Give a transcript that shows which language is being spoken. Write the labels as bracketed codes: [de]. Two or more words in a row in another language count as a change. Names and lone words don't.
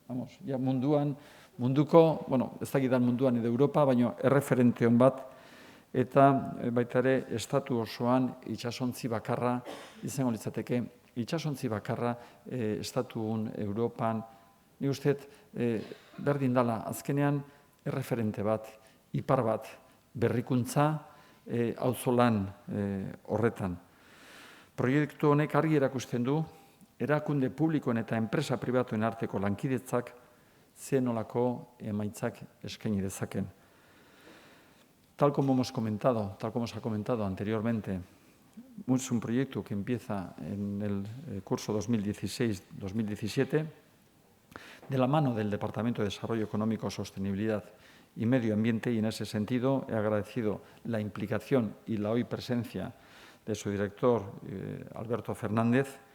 [eu] munduko, ez dakidan munduan edo Europa, baina erreferente hon bat, eta baita ere estatu osoan itsasontzi bakarra izango litzateke, itsasontzi bakarra estatuun Europan, ni uste berdin dala azkenean erreferente bat, ipar bat, berrikuntza auzolan horretan. Proiektu honek argi erakusten du, erakunde publikoen eta enpresa pribatuen arteko lankidetzak zer nolako emaitzak eskaini dezaken. [es] Tal como se ha comentado anteriormente, es un proyecto que empieza en el curso 2016-2017 de la mano del Departamento de Desarrollo Económico, Sostenibilidad y Medio Ambiente, y en ese sentido he agradecido la implicación y la hoy presencia de su director, Alberto Fernández,